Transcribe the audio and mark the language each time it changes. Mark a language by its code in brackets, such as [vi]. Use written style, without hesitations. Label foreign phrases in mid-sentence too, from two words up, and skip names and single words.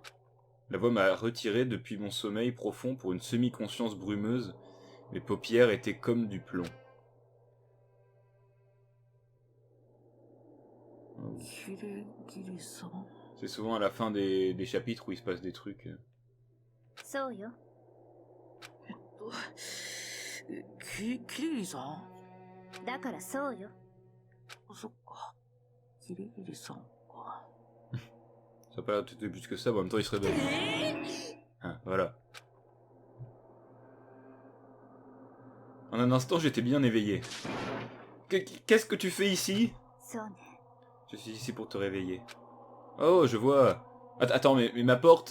[fr] La voix m'a retiré depuis mon sommeil profond pour une semi-conscience brumeuse. Mes paupières étaient comme du plomb. C'est souvent à la fin des chapitres où il se passe des trucs. [ja] そうよ。キリリさんだからそうよ。そっか。キリリさんか。 [fr] Ça n'a pas l'air de plus que ça, mais en même temps il se réveille. Hein, voilà. En un instant, j'étais bien éveillé. Qu'est-ce que tu fais ici? [ja] そうね。 [fr] Je suis ici pour te réveiller. Oh, je vois. Attends, mais ma porte...